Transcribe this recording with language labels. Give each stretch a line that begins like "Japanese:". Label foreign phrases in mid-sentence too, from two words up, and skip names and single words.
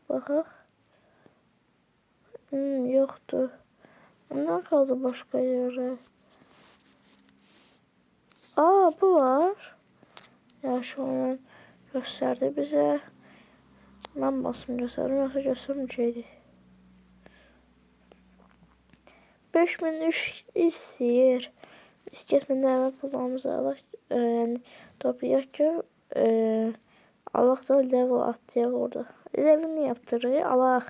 Turkish: Bakaq. Yoktu. Ne kaldı başka yere? Bu var. Ya şu an gösterdi bize. Ben basım gösterdim yoksa göstermeyecekti.
Azerbaijani: 5003 istəyir. Biz getmədən əvvəl pullarımızı alaq. Yəni toplayaq ki, alaq da level atlayaq orada.
Turkish: Levelini yaptırır, alaq.